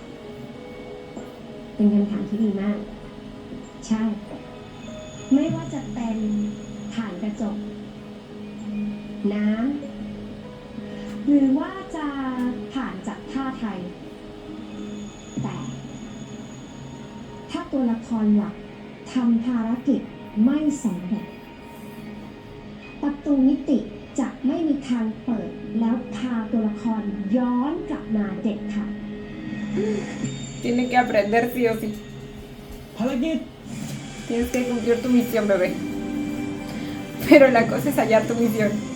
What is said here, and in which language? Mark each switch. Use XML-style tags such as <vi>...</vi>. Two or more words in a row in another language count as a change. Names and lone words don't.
<th>เป็นคำถามที่ดีมากใช่ไม่ว่าจะเป็นผ่านกระจกน้ำหรือว่าจะผ่านจากท่าไทยแต่ถ้าตัวละครหลักทำภารกิจไม่สำเร็จประตูมิติจะไม่มีทางเปิดแล้วพาตัวละครย้อนกลับมาเด็ดขาด</th> <es>Tiene que aprender sí o sí.</es> <th>ภารกิจ</th> <es>Tienes que cumplir tu misión, bebé. Pero la cosa es hallar tu misión.</es>